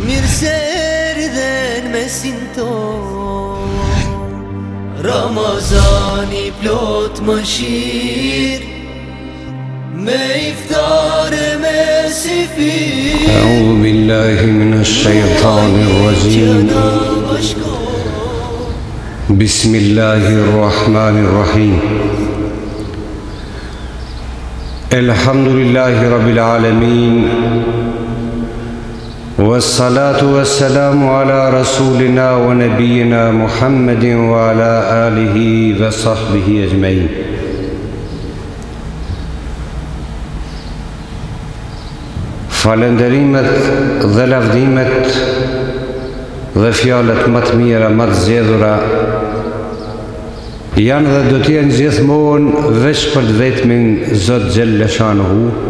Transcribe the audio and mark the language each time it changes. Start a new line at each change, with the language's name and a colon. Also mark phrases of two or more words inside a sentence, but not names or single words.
Albanian: Se erdhen mesin ton, Ramazani plot mëshirë, me iftare me sifir.
Arabic: أعوذ بالله من الشيطان الرجيم. Bismillahirrahmanirrahim. الحمد لله رب العالمين. والصلاة والسلام على رسولنا ونبينا محمد وعلى آله وصحبه أجمعين.
Albanian: Falenderimet dhe lavdimet dhe fjalët më të mira, më të zgjedhura janë dhe do të jenë gjithmonë veç për të vetmin Zot
Arabic: جل شأنه,